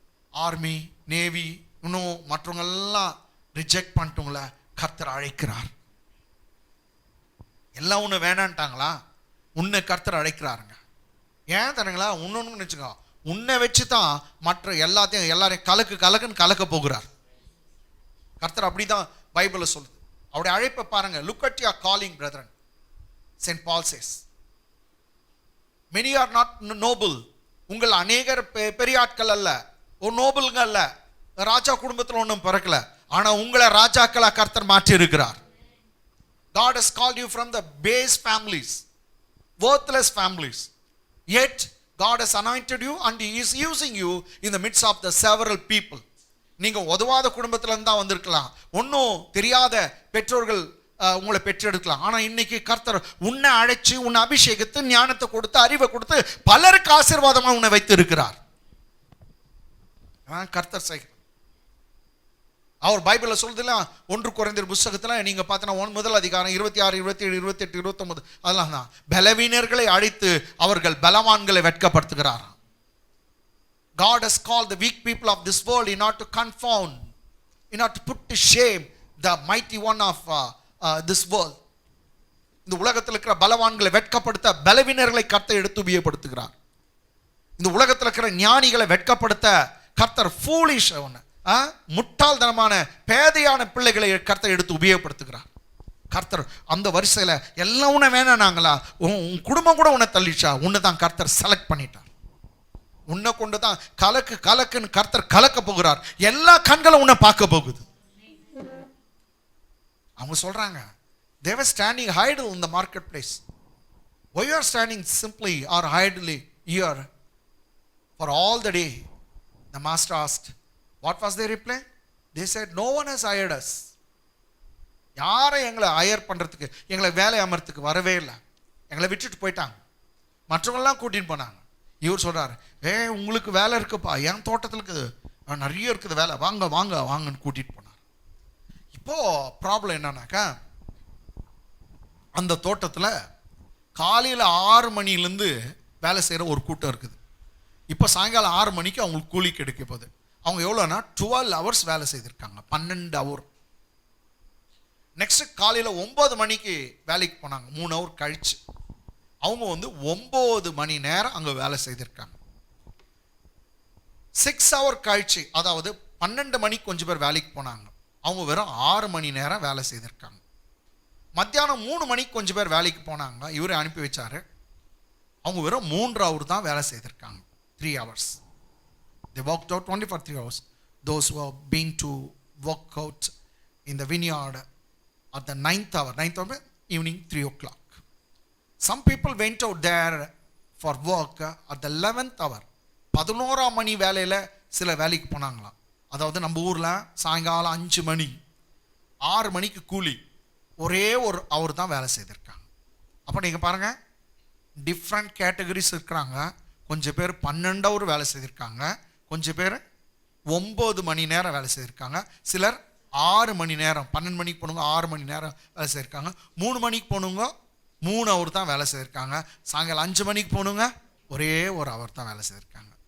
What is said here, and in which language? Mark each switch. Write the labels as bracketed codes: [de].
[ta] Army, navy, இன்னும் மற்றவங்கெல்லாம் reject பண்ணிட்டவங்கள கர்த்தர் அழைக்கிறார். எல்லாம் உன்னை வேணான்ட்டாங்களா? உன்னை கர்த்தர் அழைக்கிறாருங்க. ஏன் தரங்களா? இன்னொன்னு நினச்சிக்கோ, உன்னை வச்சு தான் மற்ற எல்லாரையும் கலக்குன்னு கலக்க போகிறார் கர்த்தர். அப்படிதான் பைபிளில் சொல்லுது. அவருடைய அழைப்பை பாருங்க. [en] Look at your calling brethren. Saint Paul says, many are not noble. [ta] உங்கள் அநேகர் பெரிய ஆட்கள் அல்ல, ஒரு நோபலுங்க அல்ல, ராஜா குடும்பத்தில் ஒன்றும் பிறக்கல. ஆனா உங்களை ராஜாக்களா கர்த்தர் மாற்றி இருக்கிறார். [en] God has called you from the base families, worthless families, yet God has anointed you and he is using you in the midst of the several people. [ta] நீங்க உதவாத குடும்பத்துல இருந்தா வந்திருக்கலாம், ஒன்னும் தெரியாத பெற்றோர்கள் உங்களை பெற்றெடுக்கலாம். ஆனா இன்னைக்கு கர்த்தர் உன்னை அழைச்சி, உன்னை அபிஷேகத்து, ஞானத்தை கொடுத்து, அறிவை கொடுத்து, பலருக்கு ஆசீர்வாதமா உன்னை வைத்து இருக்கிறார். கர்த்தர் செய்கிறார். அவர் பைபிள்ல சொல்றதுல 1 கொரிந்தியர் புத்தகத்துல நீங்க பார்த்தீங்கன்னா 1 அதிகாரம் 26, 27, 28, 29 அதெல்லாம் தான் பலவீனர்களை அழைத்து அவர்கள் பலவான்களை வெட்கப்படுத்துகிறார். [en] God has called the weak people of this world in order to confound, in order to put to shame the mighty one of this world. [ta] இந்த உலகத்தில் இருக்கிற பலவான்களை வெட்கப்படுத்த பலவீனர்களை கர்த்தர் எடுத்து உபயோகப்படுத்துகிறார். இந்த உலகத்தில் இருக்கிற ஞானிகளை வெட்கப்படுத்த கர்த்தர் ஃபூலிஷ், முட்டாள்தனமான பேதையான பிள்ளைகளை கர்த்தர் எடுத்து உபயோகப்படுத்துகிறார். கர்த்தர் அந்த வரிசையில் எல்லாம் உன்னை வேணானாங்களா, உன் குடும்பம் கூட உன்னை தள்ளிச்சா, உன்னை தான் கர்த்தர் செலக்ட் பண்ணிட்டார். உன்னை கொண்டு தான் கலக்குன்னு கர்த்தர் கலக்க போகிறார். எல்லா கண்களும் உன்னை பார்க்க போகுது. அவங்க சொல்றாங்க, [en] they were standing idle in the marketplace. Why you are standing simply or idly here for all the day? The master asked. What was their reply? They said, no one has hired us. [ta] யாரை எங்களை higher பண்றதுக்கு, எங்களை வேலை அமர்த்துக்கு வரவே இல்லை, எங்களை விட்டுட்டு போயிட்டாங்க, மற்றவங்கெல்லாம் கூட்டின்னு போனாங்க. இவர் சொல்றாரு, உங்களுக்கு வேலை இருக்குப்பா, என் தோட்டத்தில் இருக்குது, நிறைய இருக்குது வேலை, வாங்க வாங்க வாங்கன்னு கூட்டிட்டு போனார். இப்போ ப்ராப்ளம் என்னன்னாக்கா, அந்த தோட்டத்தில் காலையில் 6 மணிலேருந்து வேலை செய்கிற ஒரு கூட்டம் இருக்குது. இப்போ சாயங்காலம் 6 மணிக்கு அவங்களுக்கு கூலி கிடைக்க போகுது. அவங்க எவ்வளோனா 12 hours வேலை செய்திருக்காங்க, 12 hour. நெக்ஸ்ட் காலையில் 9 மணிக்கு வேலைக்கு போனாங்க, 3 hour கழிச்சு. அவங்க 9 மணி நேரம் அங்கே வேலை செய்திருக்காங்க. 6 hour கழிச்சு, அதாவது 12 மணிக்கு கொஞ்சம் பேர் வேலைக்கு போனாங்க, அவங்க வெறும் 6 மணி நேரம் வேலை செய்திருக்காங்க. மத்தியானம் 3 மணிக்கு கொஞ்சம் பேர் வேலைக்கு போனாங்க, இவரை அனுப்பி வச்சாரு, அவங்க வெறும் 3 hour தான் வேலை செய்திருக்காங்க, 3 hours. [en] They worked out only for 3 hours. Those who have been to work out in the vineyard at the 9th hour, evening 3 o'clock. Some people went out there for work at the 11th hour. [ta] 11ஆம் மணி வேலையில் சில வேலைக்கு போனாங்களாம். அதாவது நம்ம ஊரில் சாயங்காலம் 5 மணி, 6 மணிக்கு கூலி, ஒரே ஒரு அவர் தான் வேலை செய்திருக்காங்க. அப்போ நீங்கள் பாருங்கள், டிஃப்ரெண்ட் கேட்டகரிஸ் இருக்கிறாங்க. கொஞ்சம் பேர் 12 hour வேலை செய்திருக்காங்க, கொஞ்சம் பேர் 9 மணி நேரம் வேலை செய்திருக்காங்க, சிலர் 6 மணி நேரம், 12 மணிக்கு போனவங்க 6 மணி நேரம் வேலை செய்திருக்காங்க, 3 மணிக்கு போனவங்க 3 hour தான் வேலை செய்திருக்காங்க, சாயங்காலம் 5 மணிக்கு போனவங்க ஒரே ஒரு அவர் தான் வேலை செய்திருக்காங்க.